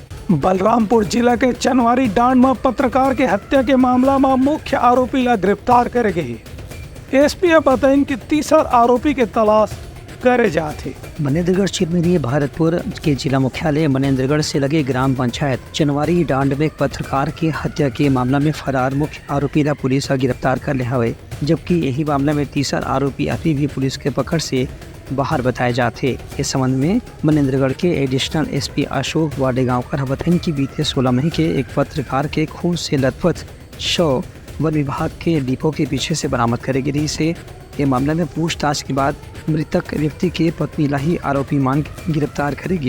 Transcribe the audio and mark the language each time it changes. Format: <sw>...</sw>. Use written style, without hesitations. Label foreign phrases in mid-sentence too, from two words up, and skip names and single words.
<hne>बलरामपुर जिला के चनवारी डांड में पत्रकार के हत्या के मामला में मुख्य आरोपी ला गिरफ्तार करे गए। एसपी बताइन कि तीसर आरोपी के तलाश करे जाते। मनेन्द्रगढ़ क्षेत्र में भारतपुर के जिला मुख्यालय मनेन्द्रगढ़ से लगे ग्राम पंचायत चनवारी डांड में एक पत्रकार की हत्या के मामला में फरार मुख्य आरोपी ला पुलिस गिरफ्तार कर लिया है, जबकि यही मामला में तीसर आरोपी अभी भी पुलिस के पकड़ से बाहर बताए जाते। इस संबंध में मनेन्द्रगढ़ के एडिशनल एसपी अशोक वाडेगांवकर बताएं कि बीते 16 मई के एक पत्रकार के खून से लथपथ शव वन विभाग के डिपो के पीछे से बरामद करे गई से ये मामले में पूछताछ के बाद मृतक व्यक्ति के पत्नी ला ही आरोपी मान गिरफ्तार करेगी।</hne>